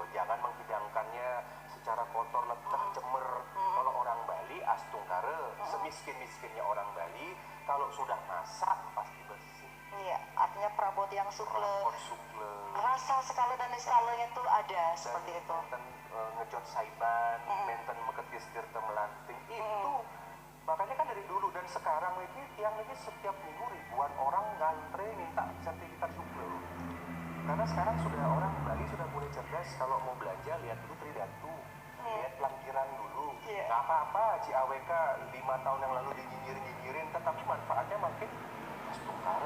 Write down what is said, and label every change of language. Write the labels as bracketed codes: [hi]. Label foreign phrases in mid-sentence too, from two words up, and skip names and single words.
[id] Jangan menghidangkannya secara kotor, [ban] letah, cemer. [id] Kalau orang Bali astungkare, semiskin-miskinnya orang Bali, kalau sudah masak pasti bersih. Iya, artinya perabot yang sukle. Rasa skala dan eskalanya itu ada seperti itu. [ban] Menten ngejot saiban, menten meketis dirte melanting itu. [id] Makanya kan dari dulu dan sekarang ini tiang ini setiap minggu ribuan orang ngantre minta sertifikat sukle. Karena sekarang sudah orang Bali sudah mulai cerdas, kalau mau belanja lihat dulu Tridatu, lihat pelangkiran dulu. Nggak apa-apa AWK 5 tahun yang lalu dinyinyirin, tetapi manfaatnya makin astungkar.